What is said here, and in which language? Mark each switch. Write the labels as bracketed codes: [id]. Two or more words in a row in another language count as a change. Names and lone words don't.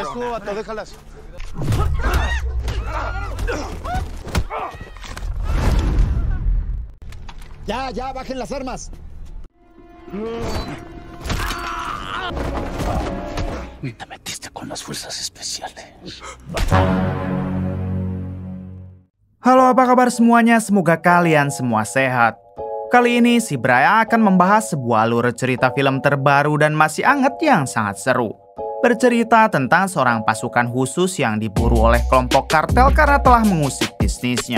[es] Es como, vato, déjalas. Ya, bajen las armas. Te metiste con las fuerzas especiales. [id] Halo, apa kabar semuanya? Semoga kalian semua sehat. Kali ini si Braya akan membahas sebuah alur cerita film terbaru dan masih anget yang sangat seru. Bercerita tentang seorang pasukan khusus yang diburu oleh kelompok kartel karena telah mengusik bisnisnya.